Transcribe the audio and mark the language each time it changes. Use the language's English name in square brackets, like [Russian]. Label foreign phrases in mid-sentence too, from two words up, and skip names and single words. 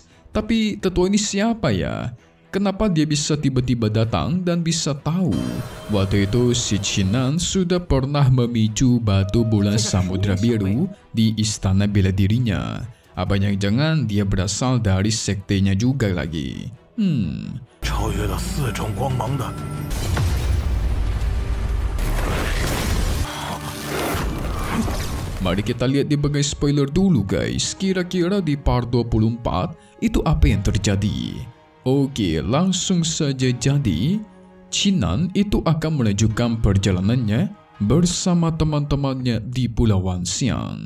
[Indonesian] Tapi tetua ini siapa ya? Kenapa dia bisa tiba-tiba datang dan bisa tahu? Waktu itu si Qin Nan sudah pernah memicu batu bulan samudra biru di istana bela dirinya. Apa jangan dia berasal dari sektenya juga lagi? [Chinese] 超越了4种光芒的。 [Indonesian] Mari kita lihat di bagian spoiler dulu guys. Kira-kira di part 24 itu apa yang terjadi? Oke, langsung saja jadi. Qin Nan itu akan melanjutkan perjalanannya bersama teman-temannya di Pulau Wanxiang.